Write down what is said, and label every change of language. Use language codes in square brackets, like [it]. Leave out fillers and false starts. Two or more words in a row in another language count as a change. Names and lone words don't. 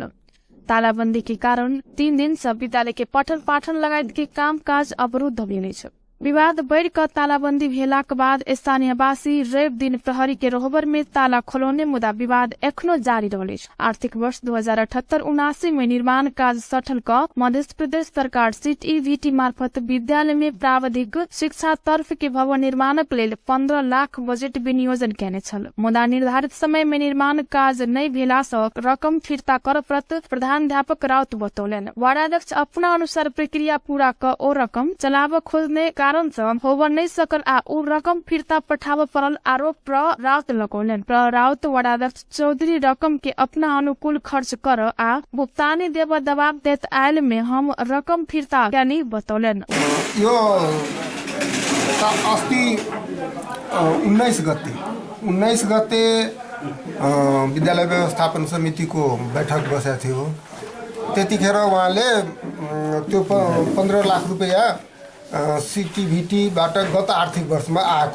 [mai] तालाबंदी के कारण 3 दिन से विद्यालय के पठन पाठन लगायत के काम काज अवरुद्ध भेलै छ। विवाद बढ़ कर तालाबंदी भेलाक बाद स्थानीयवासी रवि दिन प्रहरी के रोहबर में ताला खोलौने मुदा विवाद एखनो जारी रहलै छ। आर्थिक वर्ष 2078-79 में निर्माण काज सठल क मध्य प्रदेश सरकार सीटीईवीटी मार्फत विद्यालय में प्राविधिक शिक्षा तर्फ के भवन निर्माणक लेल 15 लाख बजेट विनियोजन केने छल। मुदा निर्धारित समय में निर्माण काज नहीं भेला सँ रकम फिर्ता कर प्रत प्रधानाध्यापक राउत बतौलन। वडाध्यक्ष अपना अनुसार प्रक्रिया पूरा क ओ रकम चलाव खोजने कारण से होबऽ नहीं सकल आ उ रकम फिर्ता पठाव पड़ल आरोप राउत लगौलन। राउत वडाध्यक्ष चौधरी रकम के अपना अनुकूल खर्च कर आ भुगतानी देव दबाव देत आयल में हम रकम फिर्ता यानी बतौलन। [ne] यो अस्ति 19 गते विद्यालय व्यवस्थापन समितिको बैठक बसेको थियो। त्यतिखेर उहाँले त्यो 15 लाख रुपैयाँ सीटीभीटीबाट गत आर्थिक वर्षमा आएको।